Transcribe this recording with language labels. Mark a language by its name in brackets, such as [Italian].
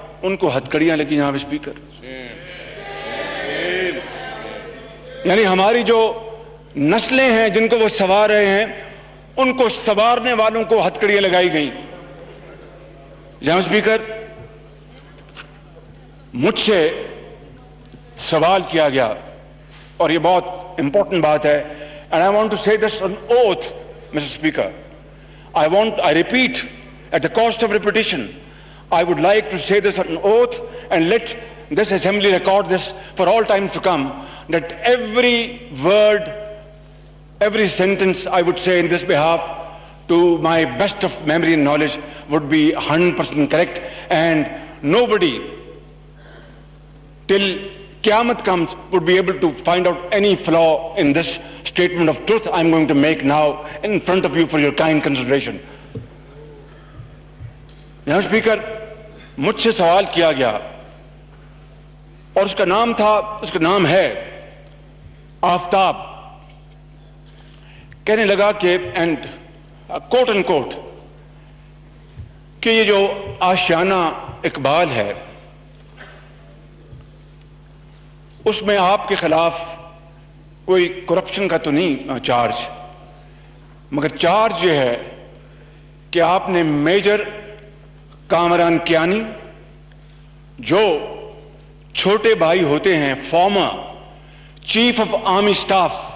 [Urdu] ان کو ہتھکڑیاں لگی. جناب اسپیکر, یعنی ہماری جو نسلیں ہیں جن کو وہ سنوار رہے ہیں, ان کو سنوارنے والوں کو ہتھکڑیاں لگائی گئیں. جناب اسپیکر, مجھ سے سوال کیا گیا, اور یہ بہت امپورٹنٹ بات ہے, [English] and I want to say this on oath, Mr. Speaker. I repeat, at the cost of repetition, I would like to say this on oath and let this assembly record this for all times to come, that every word, every sentence I would say in this behalf, to my best of memory and knowledge, would be 100% correct, and nobody till Qiyamah comes would be able to find out any flaw in this statement of truth I'm going to make now in front of you for your kind consideration. Mr. [Urdu] Speaker, مجھ سے سوال کیا گیا, اور اس کا نام ہے آفتاب. کہنے لگا کہ اینڈ کوٹ اینڈ کوٹ کہ یہ جو آشیانہ اقبال ہے اس میں آپ کے خلاف کوئی کرپشن کا تو نہیں چارج, مگر چارج یہ ہے کہ آپ نے میجر کامران کیانی, جو چھوٹے بھائی ہوتے ہیں farmer chief of army staff